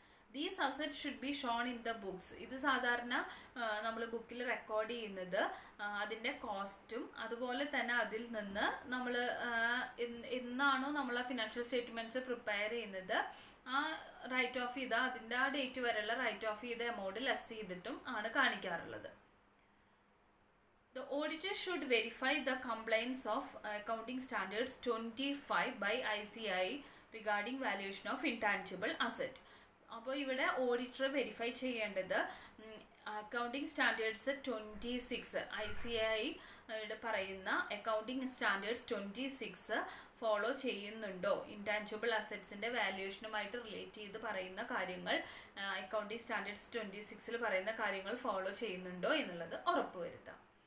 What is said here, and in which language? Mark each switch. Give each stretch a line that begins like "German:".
English: These asset should be shown in the books.
Malayalam: ഇത് സാധാരണ നമ്മൾ ബുക്കിൽ റെക്കോർഡ് ചെയ്യുന്നത് അതിൻ്റെ കോസ്റ്റും അതുപോലെ തന്നെ അതിൽ നിന്ന് നമ്മൾ എന്നാണോ നമ്മൾ ആ ഫിനാൻഷ്യൽ സ്റ്റേറ്റ്മെൻറ്റ്സ് പ്രിപ്പയർ ചെയ്യുന്നത് ആ റൈറ്റ് ഓഫ് ചെയ്ത അതിൻ്റെ ആ ഡേറ്റ് വരെയുള്ള റൈറ്റ് ഓഫ് ചെയ്ത എമൗണ്ട് ലെസ് ചെയ്തിട്ടും ആണ് കാണിക്കാറുള്ളത്.
English: The auditor should verify the compliance of Accounting Standards 25 by ICAI regarding valuation of intangible asset.
Malayalam: അപ്പോൾ ഇവിടെ ഓഡിറ്റർ വെരിഫൈ ചെയ്യേണ്ടത് അക്കൗണ്ടിങ് സ്റ്റാൻഡേർഡ്സ് 26 ICAI പറയുന്ന അക്കൗണ്ടിങ് സ്റ്റാൻഡേർഡ്സ് 26 ഫോളോ ചെയ്യുന്നുണ്ടോ, ഇൻടാഞ്ചിബിൾ അസറ്റ്സിൻ്റെ വാല്യൂഷനുമായിട്ട് റിലേറ്റ് ചെയ്ത് പറയുന്ന കാര്യങ്ങൾ അക്കൗണ്ടിങ് സ്റ്റാൻഡേർഡ്സ് 26 പറയുന്ന കാര്യങ്ങൾ ഫോളോ ചെയ്യുന്നുണ്ടോ എന്നുള്ളത് ഉറപ്പുവരുത്താം.